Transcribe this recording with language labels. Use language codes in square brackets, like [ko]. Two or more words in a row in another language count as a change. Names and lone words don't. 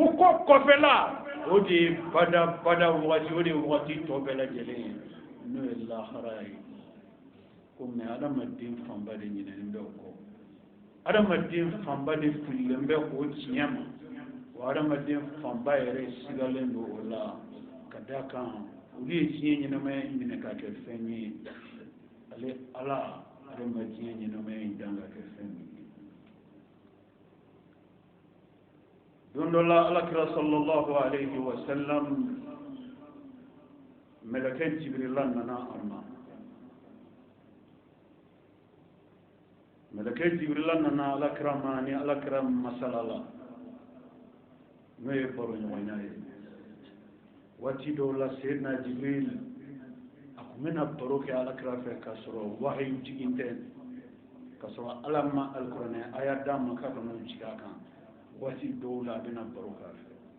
[bm] kɔfɛla o de ye bada waati o de ye waati tɔ bɛɛ lajɛlen ye n'o ye lahara ye ko mɛ adamaden fanba de ɲinɛnen bɛ o kɔ adamaden fanba de fililen bɛ o tiɲɛ ma wa adamaden fanba yɛrɛ sigalen don o la ka da kan olu ye diɲɛ ɲɛnamaya in minɛ ka kɛ fɛn ye ale ala ale ma diɲɛ ɲɛnamaya in dan ka kɛ fɛn ye don dɔ la alakira [ar] صلى الله عليه وسلم [bm] mɛlɛkɛ jibirila nana a ma mɛlɛkɛ jibirila nana alakira ma ni alakira masala la n'o ye baroɲɔgɔnya ye waati dɔw la seyidina jibril a tun bɛna baro kɛ alakira fɛ k'a sɔrɔ wahayu jigin tɛ k'a sɔrɔ ala ma alikuranɛ aya d'a ma k'a kana jigin a kan waati dɔw la a bɛna baro k'a fɛ